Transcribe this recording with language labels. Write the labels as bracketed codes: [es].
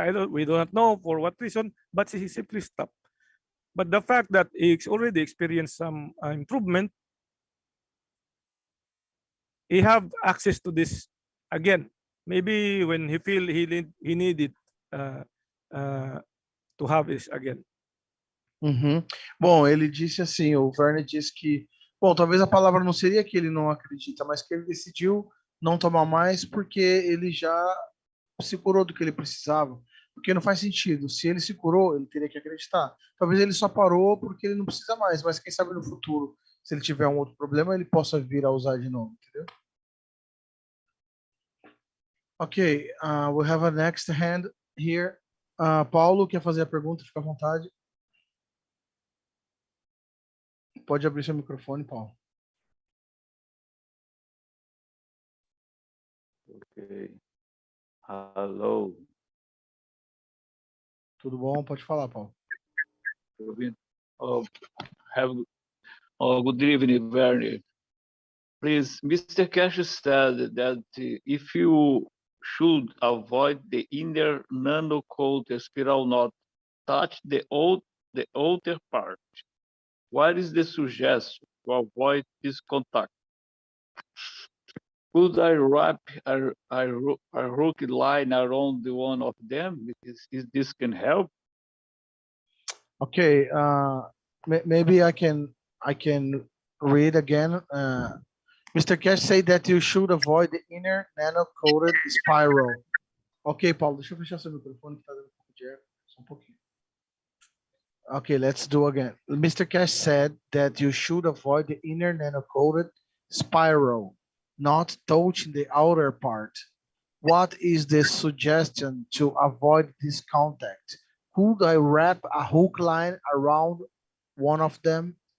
[en] We do not know for what reason, but he simply stopped. But the fact that he's already experienced some improvement, he have access to this again. Maybe when he feel he needed to have this again. [pt] Bom, ele disse assim, o Verne disse que, bom, talvez a palavra não seria que ele não acredita, mas que ele decidiu não tomar mais porque ele já se curou do que ele precisava. Porque não faz sentido. Se ele se curou, ele teria que acreditar. Talvez ele só parou porque ele não precisa mais, mas quem sabe no futuro, se ele tiver um outro problema, ele possa vir a usar de novo, entendeu? Ok, we have a next hand here. Paulo, quer fazer a pergunta? Fica à vontade. Pode abrir seu microfone, Paulo. [en] Ok. Hello. [pt] Tudo bom? Pode falar, Paulo. [en] Good evening, Verne. Please, Mr. Keshe said that if you should avoid the inner nanocode spiral not touch the outer part, what is the suggestion to avoid this contact? Could I wrap a hook line around the one of them? Is this can help? Okay, maybe I can read again. Mr. Keshe said that you should avoid the inner nano-coated spiral. [pt] Ok, Paulo, deixa eu fechar seu microfone que tá dando um pouco de eco, só um pouquinho. [en] Okay, let's do again. Mr. Keshe said that you should avoid the inner nano-coated spiral, not touching the outer part. What is the suggestion to avoid this contact? Could I wrap a hook line around one of them?